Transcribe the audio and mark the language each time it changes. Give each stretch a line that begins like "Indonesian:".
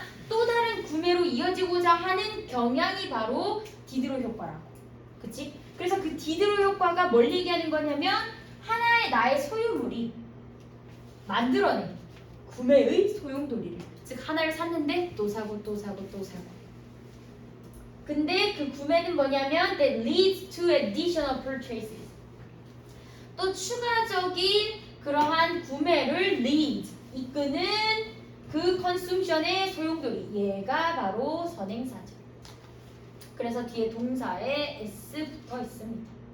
Korean: 또 다른 구매로 이어지고자 하는 경향이 바로 디드로 효과라고. 그치? 그래서 그 디드로 효과가 뭘 얘기하는 거냐면 하나의 나의 소유물이 만들어낸 구매의 소용돌이를, 즉 하나를 샀는데 또 사고 또 사고 또 사고. 근데 그 구매는 뭐냐면
English: that leads to additional purchases.
Korean: 또 추가적인 그러한 구매를 lead, 이끄는 그 컨숨션의 소용돌이, 얘가 바로 선행사죠. 그래서 뒤에 동사에 s 붙어 있습니다.